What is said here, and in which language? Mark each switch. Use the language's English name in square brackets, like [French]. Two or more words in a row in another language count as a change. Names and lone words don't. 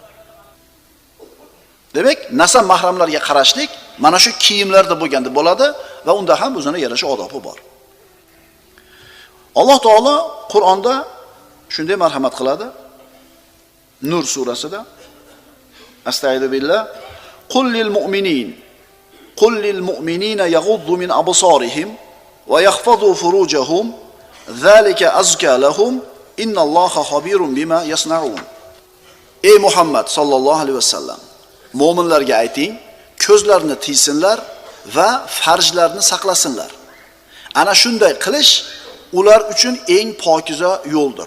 [Uzbek] Demak, nasab mahramlarga qarashlik mana shu kiyimlarda bo'lganda bo'ladi va unda ham o'ziga yarasha odobi bor. Alloh taolo Qur'onda shunday marhamat qiladi. [Arabic] Nur surasida أستغفر الله قل للمؤمنين يغضوا من أبصارهم ويحفظوا فروجهم ذلك أزكى لهم إن الله خبير بما يصنعون. [Uzbek] Ey Muhammad [Arabic] صلى الله عليه وسلم, [Uzbek] mu'minlarga ayting, ko'zlarini tiysinlar va farjlarini saqlasinlar. Ana shunday qilish ular uchun eng pokiza yo'ldir.